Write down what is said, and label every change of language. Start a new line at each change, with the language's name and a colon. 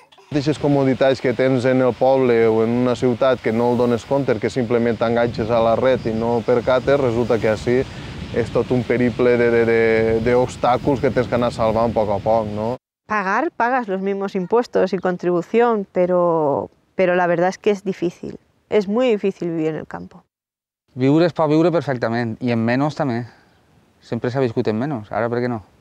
Catalan: Aquestes comoditats que tens en el poble o en una ciutat que no el dones compte, que simplement t'enganxes a la red i no percates, resulta que així és tot un periple d'obstáculos que tens que anar salvant a poc, ¿no?
Spanish: Pagas los mismos impuestos y contribución, pero la verdad es que es difícil. Es muy difícil vivir en el campo.
Catalan: Viure es pot viure perfectament, i en menys també. Sempre s'ha viscut en menys, ara per què no?